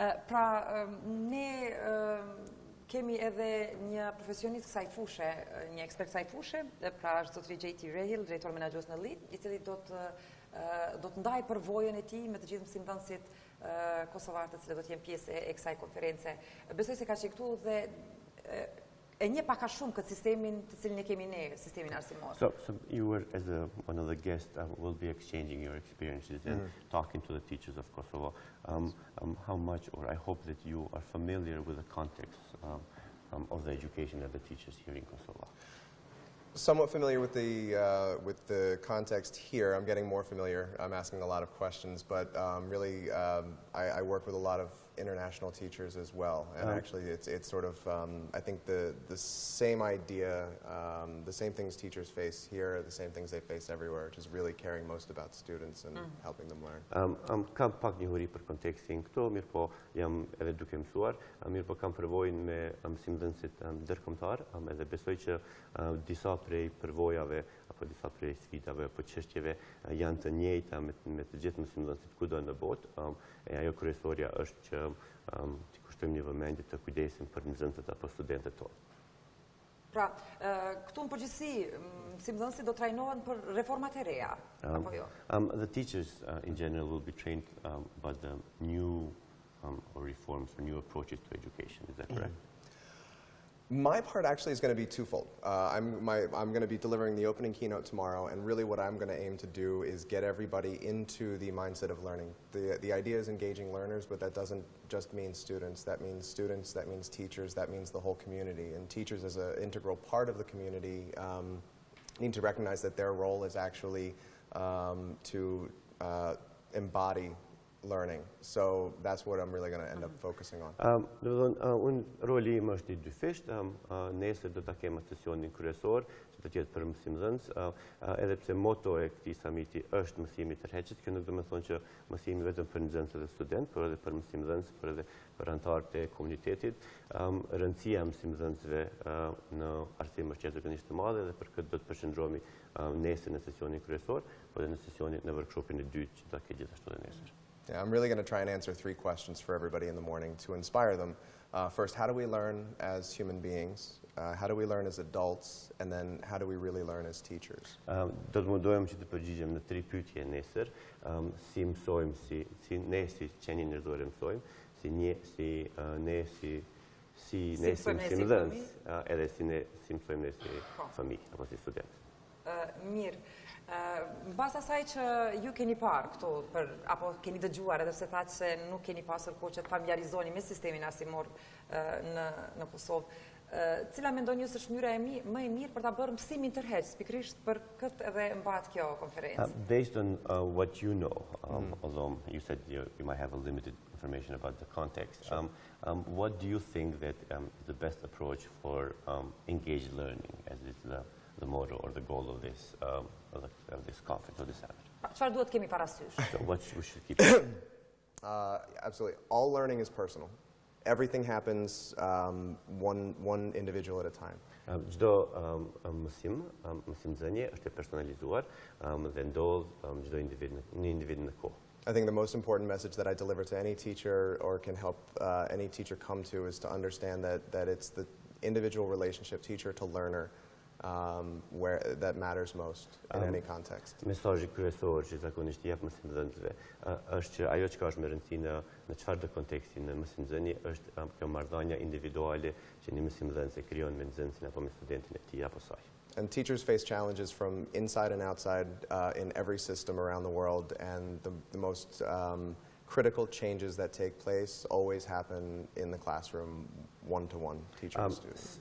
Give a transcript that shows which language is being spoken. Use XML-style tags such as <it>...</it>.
<sq>Pra, ne kemi edhe një profesionist kësaj fushë, një ekspert kësaj fushë, pra është zotri JT Rehill, drejtor menaxhues në LID, i cili do të ndajë përvojën e tij me të gjithë mësimdhënësit kosovar të cilët do të jenë pjesë e kësaj konference. Besoj se ka qenë këtu dhe e një pak a shumë këtë sistemin të cilin e kemi ne, sistemin arsimor.</sq> <en>So you were, as one of the guests, will be exchanging your experiences and talking to the teachers of Kosovo. How much, or I hope that you are familiar with the context of the education of the teachers here in Kosovo. Somewhat familiar with the context here. I'm getting more familiar. I'm asking a lot of questions, but really I work with a lot of international teachers as well. And actually it's sort of, I think the same idea, the same things teachers face here are the same things they face everywhere, which is really caring most about students and helping them learn.</en> <sq>Kam pak njohuri për kontekstin këtu, mirë po jam edhe duke mësuar, mirë po kam përvojën me mësimdhënësit ndërkombëtar, edhe besoj që disa prej përvojave apo disa prej sfidave apo çështjeve janë të njëjta me të gjithë mësimdhënësit kudo në botë. Ajo kryesorja është që të kushtojmë një vëmendje të kujdesim për nxënësit apo studentët tonë. Pra, këtu në përgjithësi, mësimdhënësit do trajnohen për reformat e reja, apo jo?</sq> <en>The teachers in general will be trained about the new or reforms or new approaches to education. Is that correct? My part actually is going to be twofold. I'm going to be delivering the opening keynote tomorrow, and really what I'm going to aim to do is get everybody into the mindset of learning. The idea is engaging learners, but that doesn't just mean students. That means teachers, that means the whole community. And teachers as an integral part of the community need to recognize that their role is actually to embody learning. So that's what I'm really going to end up focusing on.</en> <sq>Unë roli im është i dyfisht, nesër do ta kemi sesionin kryesor, që do të jetë për mësimdhënës, edhe pse moto e këtij samiti është mësimi i tërheqës, kjo nuk do të thonë që mësimi vetëm për nxënës dhe student, por edhe për mësimdhënës, por edhe për anëtarët e komunitetit. Rëndësia e mësimdhënësve në arsim është jashtëzakonisht e madhe dhe për këtë do të përqendrohemi nesër në sesionin kryesor, por edhe në workshopin e dytë që do të ketë gjithashtu edhe nesër.</sq> <en>Yeah, I'm really going to try and answer 3 questions for everybody in the morning to inspire them. First, how do we learn as human beings? How do we learn as adults? And then, how do we really learn as teachers?</en> <sq>Do të mundohem që të përgjigjem në 3 pyetje nesër. Si mësojmë, si ne si qenie njerëzore mësojmë, si ne si mësimdhënës, edhe si mësojmë ne si familje apo si student. Mirë. Në bas asaj që ju keni parë këto, apo keni dëgjuar edhe pse thatë që nuk keni pasur kohë që të familiarizoni me sistemin arsimor në Kosovë, cila mendoni ju se është mënyra më e mirë për ta bërë mësimin tërheqës, pikërisht për këtë edhe mbahet kjo konferencë?</sq> <en>Based on what you know, although you said you might have a limited information about the context, what do you think that is the best approach for engaged learning, as is the motto or the goal of this conference or this summit?</en> <sq>Çfarë duhet kemi parasysh?</sq> <en>So what we should keep in mind? Absolutely. All learning is personal. Everything happens one individual at a time.</en> <sq>Çdo mësimdhënie është e personalizuar dhe ndodh çdo individ në kohë.</sq> <en>I think the most important message that I deliver to any teacher or can help any teacher come to is to understand that it's the individual relationship, teacher to learner, that matters most in any context.</en> <sq>Mesazhi kryesor që zakonisht jep mësimdhënësve është që ajo që është me rëndësi në çfarëdo konteksti në mësimdhënie është kjo marrëdhënia individuale që një mësimdhënës e krijon me nxënësin apo me studentin e tij apo saj.</sq> <en>And teachers face challenges from inside and outside in every system around the world, and the most critical changes that take place always happen in the classroom, one-to-one, teacher and student.</en>